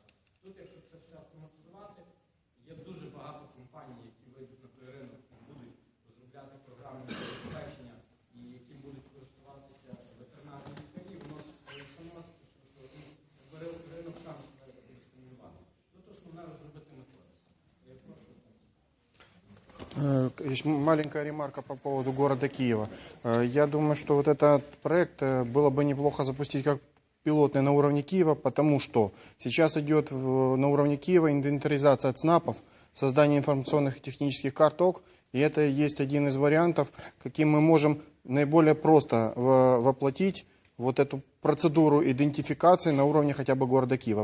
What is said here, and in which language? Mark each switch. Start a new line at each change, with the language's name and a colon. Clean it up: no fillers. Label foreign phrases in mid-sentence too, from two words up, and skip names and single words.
Ukrainian: Тут, якщо це все автоматизувати, є дуже багато компаній, які вийдуть на той ринок і будуть розробляти програмне забезпечення, і яким будуть користуватися ветеринарні лікарі, воно само ринок сам себе буде стимулювати. Тут основне розробити методи. Я прошу.
Russian: Есть маленькая ремарка по поводу города Киева. Я думаю, что вот этот проект было бы неплохо запустить как пилотный на уровне Киева, потому что сейчас идет на уровне Киева инвентаризация ЦНАПов, создание информационных и технических карт ОК, и это есть один из вариантов, каким мы можем наиболее просто воплотить вот эту процедуру идентификации на уровне хотя бы города Киева.